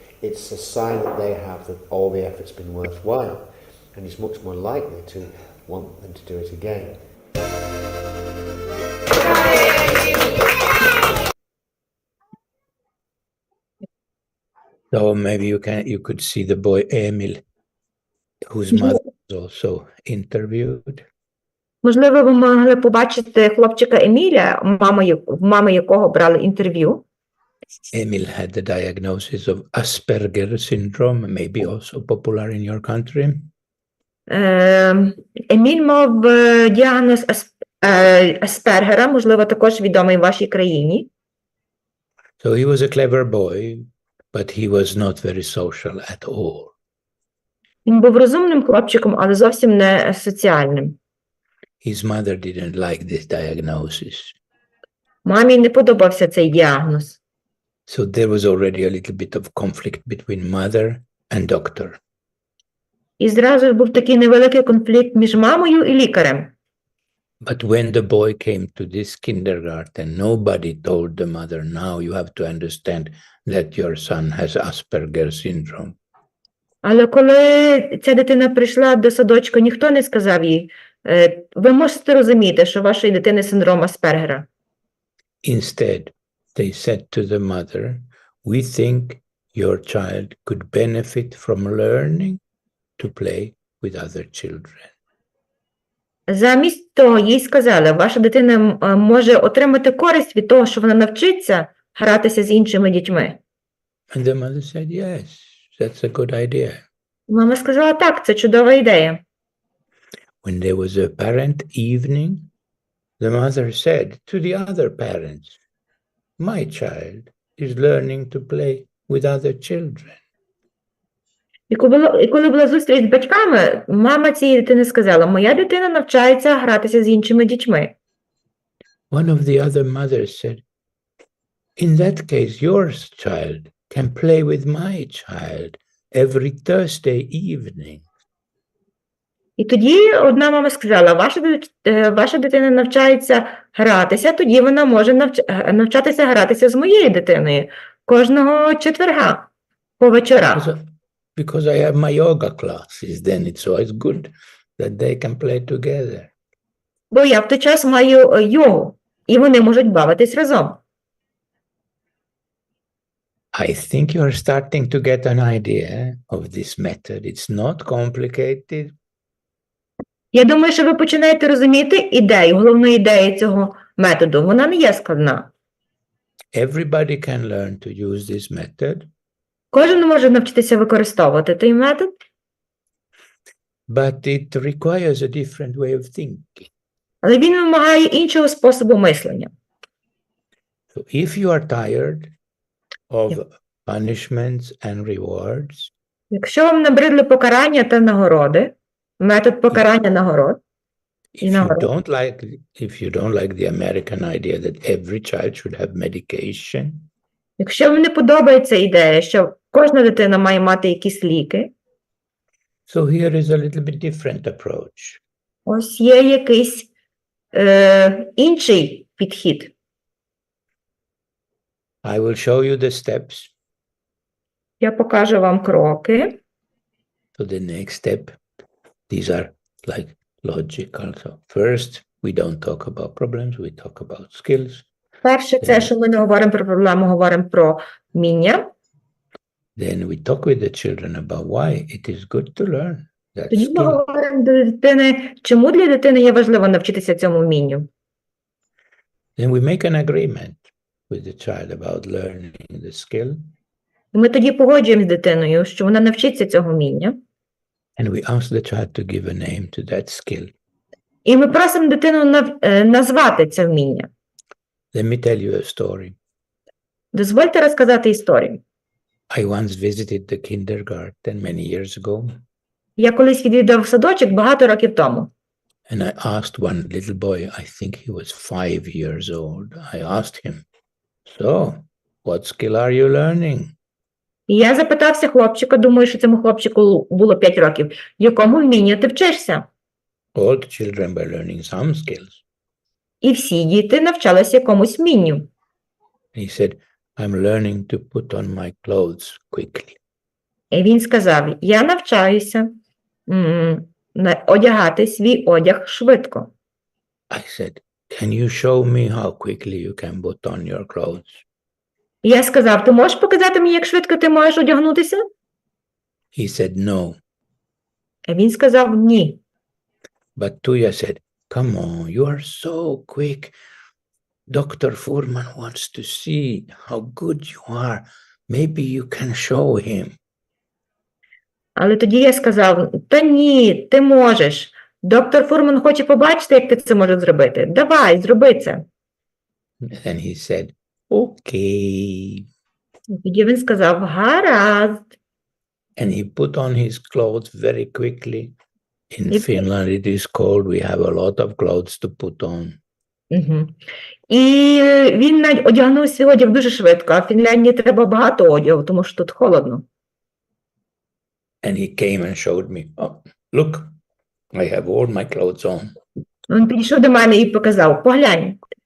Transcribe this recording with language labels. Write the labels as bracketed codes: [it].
[en] It's a sign that they have that all the effort's been worthwhile, and it's much more likely to want them to do it again. So maybe you could see the boy Emil, whose mother was also interviewed. [uk] Можливо, ви могли побачити хлопчика Еміля, в мами якого брали інтерв'ю. [en] Emil had the diagnosis of Asperger syndrome, maybe also popular in your country. [uk] Еміль мав діагноз Аспергера, можливо, також відомий в вашій країні. [en] So he was a clever boy, but he was not very social at all. [uk] Він був розумним хлопчиком, але зовсім не соціальним. [en] His mother didn't like this diagnosis. [uk] Мамі не подобався цей діагноз. [en] So there was already a little bit of conflict between mother and doctor. [uk] І зразу був такий невеликий конфлікт між мамою і лікарем. [en] But when the boy came to this kindergarten, nobody told the mother, now you have to understand that your son has Asperger syndrome. [uk] Але коли ця дитина прийшла до садочку, ніхто не сказав їй, ви можете розуміти, що вашої дитини синдром Аспергера. [en] Instead, they said to the mother, we think your child could benefit from learning to play with other children. [uk] Замість того їй сказали, ваша дитина може отримати користь від того, що вона навчиться гратися з іншими дітьми. [en] And the mother said, yes, that's a good idea. [uk] Мама сказала, так, це чудова ідея. [en] When there was a parent evening, the mother said to the other parents, my child is learning to play with other children. [uk] І коли була зустріч з батьками, мама цієї дитини сказала, моя дитина навчається гратися з іншими дітьми. [en] One of the other mothers said, in that case, your child can play with my child every Thursday evening. [uk] І тоді одна мама сказала, ваша дитина навчається гратися, тоді вона може навчатися гратися з моєю дитиною кожного четверга по вечорах. [en] Because I have my yoga classes, then it's always good that they can play together. [uk] Бо я в той час маю йогу, і вони можуть бавитись разом. [en] I think you are starting to get an idea of this method. It's not complicated. [uk] Я думаю, що ви починаєте розуміти ідею, головну ідею цього методу. Вона не є складна. [en] Everybody can learn to use this method. [uk] Кожен може навчитися використовувати той метод. [en] But it requires a different way of thinking. [uk] Але він вимагає іншого способу мислення. [en] So if you are tired of punishments and rewards, [uk] якщо вам набридли покарання та нагороди, метод покарання нагород, [en] if you don't like the American idea that every child should have medication, [uk] якщо вам не подобається ідея, що кожна дитина має мати якісь ліки, [en] so here is a little bit different approach. [uk] Ось є якийсь інший підхід. [en] I will show you the steps. [uk] Я покажу вам кроки. [en] So the next step, these are like logical. So first, we don't talk about problems, we talk about skills. [uk] Перше, це, що ми не говоримо про проблему, говоримо про вміння. [en] Then we talk with the children about why it is good to learn. that [uk] Тоді ми [en] skill. [uk] говоримо до дитини, чому для дитини є важливо навчитися цьому вмінню. [en] Then we make an agreement with the child about learning the skill, [uk] І ми тоді погоджуємо з дитиною, що вона навчиться цього вміння. [en] and we ask the child to give a name to that skill. [uk] І ми просимо дитину назвати це вміння. [en] Let me tell you a story. [uk] Дозвольте розказати історію. [en] I once visited the kindergarten many years ago, [uk] Я колись відвідав садочок багато років тому. [en] and I asked one little boy, I think he was 5 years old. I asked him, "So, what skill are you learning?" [uk] І я запитався хлопчика, думаю, що цьому хлопчику було 5 років, якому вмінню ти вчишся? [en] All the children were learning some skills. [uk] І всі діти навчалися якомусь вмінню. [en] He said, I'm learning to put on my clothes quickly. [uk] І він сказав, я навчаюся одягати свій одяг швидко. [en] I said, can you show me how quickly you can put on your clothes? [uk] І я сказав, ти можеш показати мені, як швидко ти можеш одягнутися? [en] He said, no. [uk] І він сказав, ні. [en] But Tuya said, come on, you are so quick. Dr. Furman wants to see how good you are. Maybe you can show him. [uk] Але тоді я сказав, та ні, ти можеш. Доктор Фурман хоче побачити, як ти це можеш зробити. Давай, зроби це. [en] And he said, okay. [uk] І тоді він сказав, гаразд. [en] And he put on his clothes very quickly. In Finland it is cold. We have a lot of clothes to put on. [uk] І він одягнув свій одяг дуже швидко, а в Фінляндії треба багато одягу, тому що тут холодно. [en] And he came and showed me, oh, look, I have all my clothes on. [uk] Він підійшов до мене і показав, поглянь,